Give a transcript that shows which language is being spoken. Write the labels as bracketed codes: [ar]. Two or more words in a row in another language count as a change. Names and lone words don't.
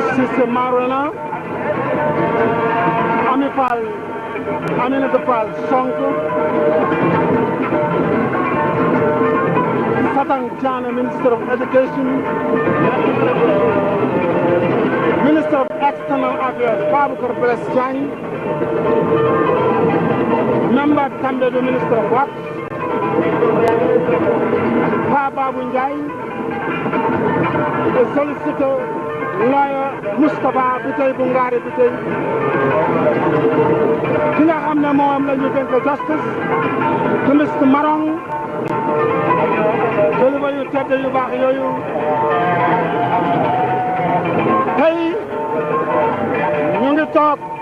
[en] Cissé Marona Ami Fall Aminata Fall Sonko Satang Diané Minister of Education Minister of External Affairs Baboucar Bless Diagne Member Tambe the Minister of Works [wo] Pa Babou Ndiaye [en] the Solicitor Lawyer [wo] Moustapha Biteye bu Ngari Biteye ki nga xam ne moom la ñu dénk justice te Mr Marong kilifa yu tedd yu baax yooyu tey ñu ngi toog